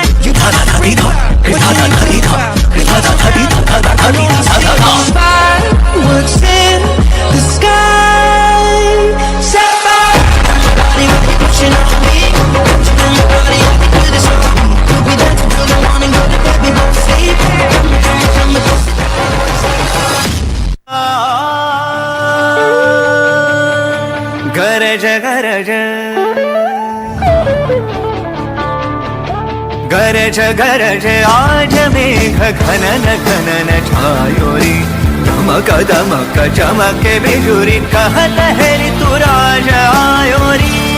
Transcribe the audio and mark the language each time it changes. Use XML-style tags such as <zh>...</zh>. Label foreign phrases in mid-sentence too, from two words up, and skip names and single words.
<en>You fireworks in the sky. Set fire on my body when you're pushing on me. Pushing on my body, I can do this all week. We dance until the morning, go to bed, we won't sleep.</en> <hi>गरज गरज गरज गरज आज मेघ घनन घनन छायोरी दमक दमक चमके बिजुरी कहत है ऋतु राज आयोरी</hi>